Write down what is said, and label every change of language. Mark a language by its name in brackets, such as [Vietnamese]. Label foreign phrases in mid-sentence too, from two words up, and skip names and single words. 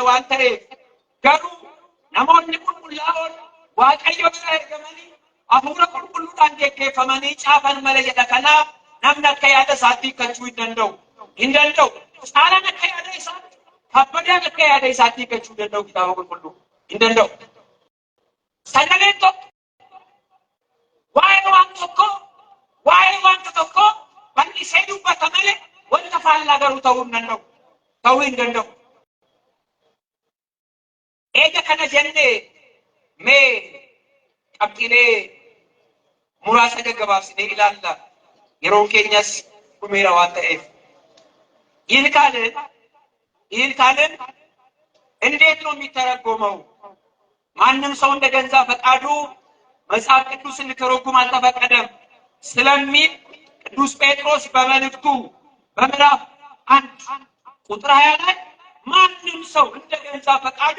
[Oromo] waan ta'eef garuu namoonni qulqullaa'oon waaqayyo bira ergamanii hafuura qulqulluudhaan geggeeffamanii caafan malee jedha kanaaf namni akka yaada isaatti hiikkachuu hin danda'u saalaan akka yaada isaatti kabbadaan akka yaada isaatti hiikkachuu danda'u kitaaba qulqulluu hin danda'u sagaleen tokko waa'ee wanta tokko bal'isee dubbata malee wanta faallaa garuu ta'uu hin danda'u eega kana jennee mee qabxiilee muraasa gaggabaabsinee ilaalla yeroon keenyas dhumeera waan ta'eef [Amharic] ይልካልን እንዴት ነው የሚተረጎመው ማንም ሰው እንደ ገንዛ ፈቃዱ መጽሐፍ ቅዱስን ሊተረጉም አልተፈቀደም ስለሚል ቅዱስ ጴጥሮስ በመልእክቱ በምዕራፍ 1 ቁጥር 20 ላይ ማንም ሰው እንደ ገንዛ ፈቃዱ